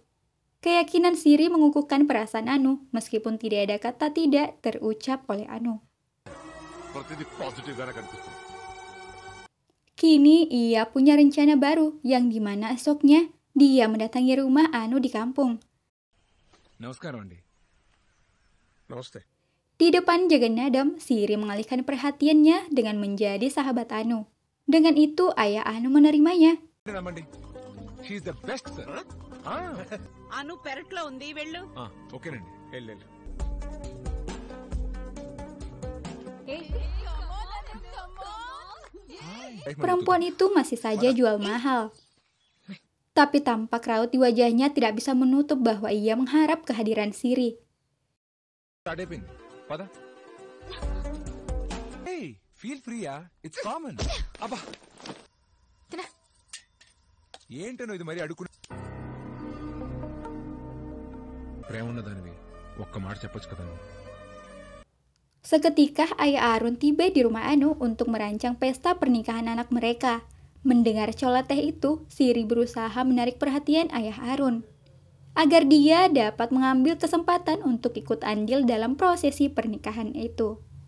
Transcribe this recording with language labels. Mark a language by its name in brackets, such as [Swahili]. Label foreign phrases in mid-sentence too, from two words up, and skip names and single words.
[Indonesian] Keyakinan Siri mengukuhkan perasaan Anu, meskipun tidak ada kata tidak terucap oleh Anu. Kini ia punya rencana baru, yang dimana esoknya dia mendatangi rumah Anu di kampung. [Telugu] నమస్కారం అండి. నమస్తే. [Indonesian] Di depan Jaganadam, Siri mengalihkan perhatiannya dengan menjadi sahabat Anu. Dengan itu, ayah Anu menerimanya. [English] రమ్మండి. She's the best sir. [Telugu] అను పెరట్లో ఉంది వెళ్ళు. ఓకేనండి. వెళ్ళు. [Indonesian] Perempuan itu masih saja jual mahal. Tapi tampak raut di wajahnya tidak bisa menutup bahwa ia mengharap kehadiran Siri. [Telugu] స్టార్ట్ అయిపోయింది. పద. [English] Hey, feel free యా. It's common. [Telugu] అబ్బా. ఏంటనో ఇది మరి అడుక్కుని. ప్రేమ ఉన్నదానివి ఒక్క మాట చెప్పొచ్చు కదా. [Indonesian] Seketika ayah Arun tiba di rumah Anu untuk merancang pesta pernikahan anak mereka. Mendengar coloteh itu, Siri berusaha menarik perhatian ayah Arun, agar dia dapat mengambil kesempatan untuk ikut andil dalam prosesi pernikahan itu.